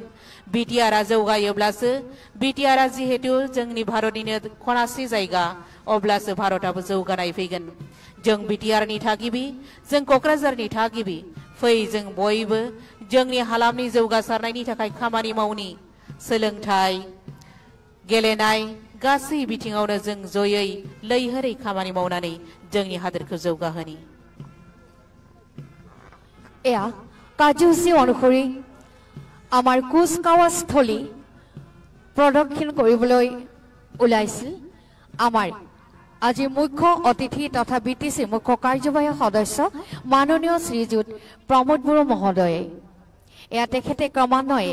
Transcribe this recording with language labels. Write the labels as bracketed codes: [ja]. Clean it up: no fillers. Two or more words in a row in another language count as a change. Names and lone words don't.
[brx] बिटिआरआ जौगायोब्लासो बिटिआरआ जिहेतु जोंनि भारतनिनो खनासे जायगा अब्लासो भारतआबो जौगानाय फैगोन जों बिटिआरनि थागिबि जों क'क्राझारनि थागिबि फै जों बयबो जोंनि हालामनि जौगासारनायनि थाखाय खामानि मावनि सोलोंथाइ गेलेनाय गासै बिथिङावनो जों जयै लैहोरै खामानि मावनानै जोंनि हादोरखौ जौगाहोनि [as] এয়া কাৰ্যসূচী অনুসৰি আমাৰ কুচকাৱাজ স্থলী প্ৰদক্ষিণ কৰিবলৈ ওলাইছিল আমাৰ আজি মুখ্য অতিথি তথা বিটিসি মুখ্য কাৰ্যবাহী সদস্য মাননীয় শ্ৰীযুত প্ৰমোদ বড়ো মহোদয়ে এয়া তেখেতে ক্ৰমান্বয়ে